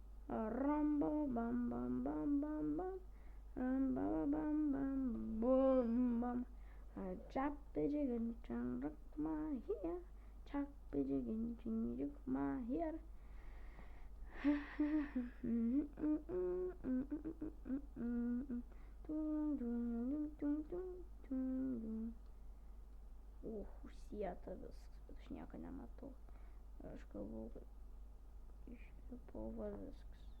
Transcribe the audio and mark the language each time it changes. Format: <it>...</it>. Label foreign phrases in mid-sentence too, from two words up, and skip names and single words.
<en>Ramba bam bam bam bam bam. Ramba bam bam bam bam. Chop the chicken, rock my hair. Chop the chicken, rock my hair.</en> <lt>Užsieta viskas, bet aš nieko nematau. Aš galvau, kad išlipo viskas.</lt>